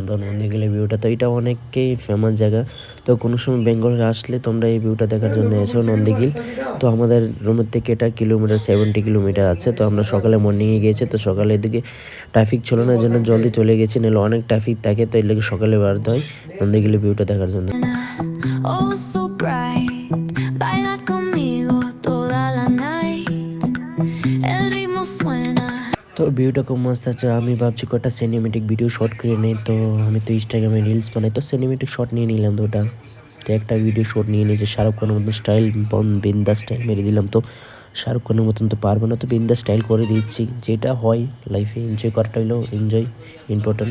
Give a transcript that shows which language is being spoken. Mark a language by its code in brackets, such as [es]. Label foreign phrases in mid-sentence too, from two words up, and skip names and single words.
[bn] তো মর্নিং গেলে ভিউটা, তো এটা অনেককেই ফেমাস জায়গা। তো কোনো সময় বেঙ্গলে আসলে তোমরা এই ভিউটা দেখার জন্য এসো নন্দীগিল। তো আমাদের রুমের থেকে এটা কিলোমিটার 70 কিলোমিটার আছে। তো আমরা সকালে মর্নিংয়ে গিয়েছি। তো সকালে এদিকে ট্রাফিক ছিল না, জন্য জলদি চলে গেছি, নাহলে অনেক ট্রাফিক থাকে। তো এর লেগে সকালে বাড়তে হয় নন্দীগিলে ভিউটা দেখার জন্য। [en] Oh, so bright, [es] baila conmigo toda la night. El ritmo suena. [bn] তো ভিউটা খুব মস্ত আছে। আমি ভাবছি কটা [en] cinematic video short [bn] করে নেই। তো আমি তো ইনস্টাগ্রামে রিলস বানাই, তো [en] cinematic short [bn] নিয়ে নিলাম। তো ওটা তো একটা [en] video short [bn] নিয়ে নিয়েছে শাহরুখ খানের মতন স্টাইল, বিন্দা স্টাইল মেরে দিলাম। তো শাহরুখ খানের মতন তো পারবো না, তো বিন্দা স্টাইল করে দিচ্ছি। যেটা হয় লাইফে এনজয় করাটা হলো [en] enjoy important.